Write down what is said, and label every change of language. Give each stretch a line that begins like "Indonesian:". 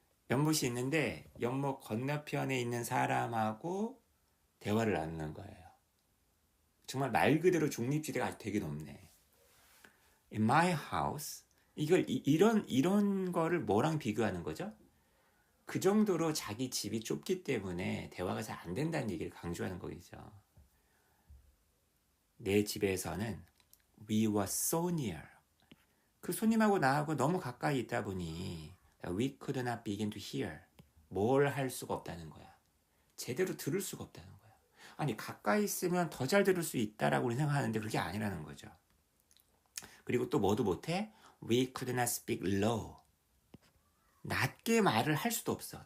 Korean: 연못이 있는데 연못 건너편에 있는 사람하고 대화를 나누는 거예요. 정말 말 그대로 중립지대가 아주 되게 높네.
English: In my house,
Korean: 이런 거를 뭐랑 비교하는 거죠? 그 정도로 자기 집이 좁기 때문에 대화가 잘 안 된다는 얘기를 강조하는 거겠죠. 내 집에서는
English: we were so near.
Korean: 그 손님하고 나하고 너무 가까이 있다 보니
English: we could not begin to hear.
Korean: 뭘 할 수가 없다는 거야. 제대로 들을 수가 없다는 거야. 아니 가까이 있으면 더 잘 들을 수 있다라고 생각하는데 그게 아니라는 거죠. 그리고 또 뭐도 못해?
English: We could not speak low.
Korean: 낮게 말을 할 수도 없어.